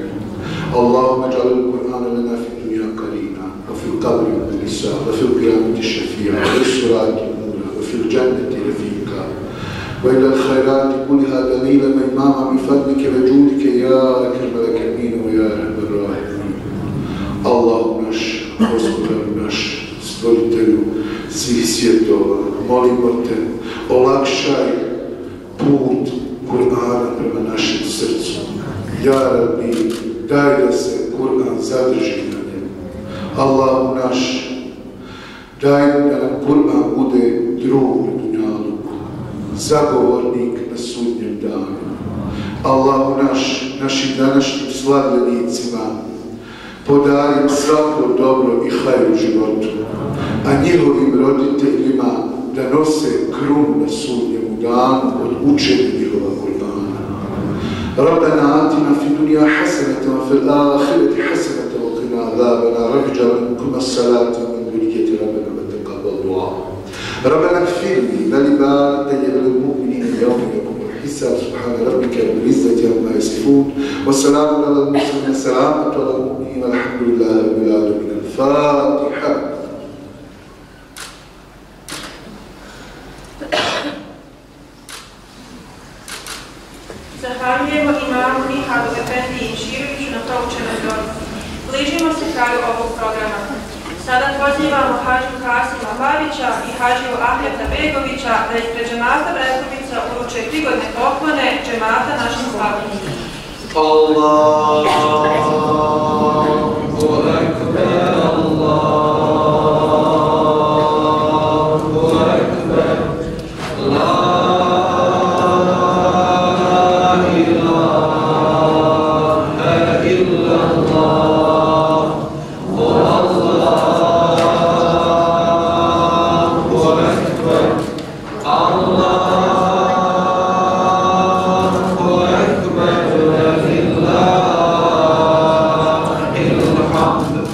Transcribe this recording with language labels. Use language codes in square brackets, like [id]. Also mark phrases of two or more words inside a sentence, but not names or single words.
[ar] اللهم اجعل القرآن لنا في الدنيا قرينا وفي القبر مجلسا وفي القيامة شفيعا وفي الصراط نورا وفي الجنة رفيقا وإلى الخيرات كلها دليلا وإماما بفضلك وجودك يا أكرم الأكرمين ويا أرحم الراحمين. [bs] اللهم naš, Gospodaru naš, stvoritelju svih svjetova, molimo te, olakšaj put Kur'ana prema našem srcu. [ar] يا ربي, [bs] daj da se Kur'an zadrži na njemu. Allahu naš, daj da nam Kur'an bude drug na dunjaluku, zagovornik na sudnjem danu. Allahu naš, našim današnjim slavljenicima podarim svako dobro i hajr u životu, a njihovim roditeljima da nose krunu na sudnjemu danu od učenja njihova Kur'ana. [ar] ربنا آتنا في الدنيا حسنة وفي الآخرة حسنة وقنا عذاب النار رب اجعل منكم الصلاة من ذرية ربنا وتقبل دعاء ربنا اغفر لي ولوالدي وللمؤمنين يوم يقوم الحساب سبحان ربك رب العزة عما يصفون والسلام على المرسلين السلامة على المؤمنين والحمد لله رب العالمين الفاتحة. [bs] Zahvaljujemo imamu Nihadu Efendi Široviću na proučenoj dobi. Bližimo se kraju ovog programa. Sada pozivamo Hadžiju Kasima Babića i Hadžiju Ahmeta Begovića da ispred džemata Brezovica uruče prigodne poklone džemata našim slavljenicima. [ar] الله أكبر، الله أكبر، لا إله إلا الله، الله أكبر، الله أكبر، لله الحمد,